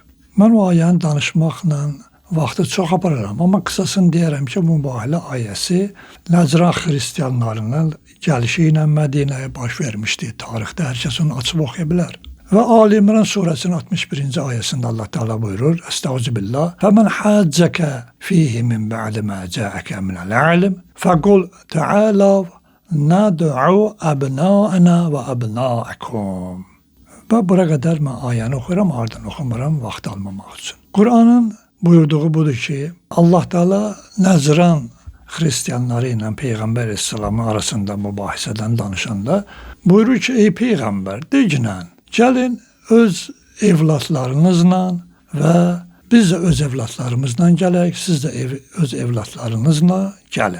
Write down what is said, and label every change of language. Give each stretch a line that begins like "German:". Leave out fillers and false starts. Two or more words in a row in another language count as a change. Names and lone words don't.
Azerbaijani: Mən o ayəni danışmaqla vaxtı çox apararam, amma qısasını deyərəm ki, mübahilə ayəsi Nəcran xristiyanlarının gəlişi ilə Mədinəyə baş vermişdi. Tarixdə hər kəs onu açıb oxuya bilər. Və Ali İmran surəsinin 61-ci ayəsində Allah Teala buyurur, Estağfirullah,
Arabic: فَمَنْ حَاجَّكَ فِيهِ مِنْ بَعْدِ مَا جَاءَكَ مِنَ الْعِلْمِ فَقُلْ تَعَالَوْا نَدْعُوا أَبْنَاءَنَا وَأَبْنَاءَكُمْ.
Azerbaijani: Və bura qədər mən ayəni oxuram, ardından oxumuram, vaxt almamaq üçün. Qur'anın buyurduğu budur ki, Allah Teala Nəcran xristiyanları ilə Peyğəmbər Aleyhisselam'ın arasında mübahisədən danışanda buyurur ki, ey Peyğəmbər, deginən, gəlin öz evlatlarınızla və biz də öz evlatlarımızla gələk, siz də öz evlatlarınızla gəlin.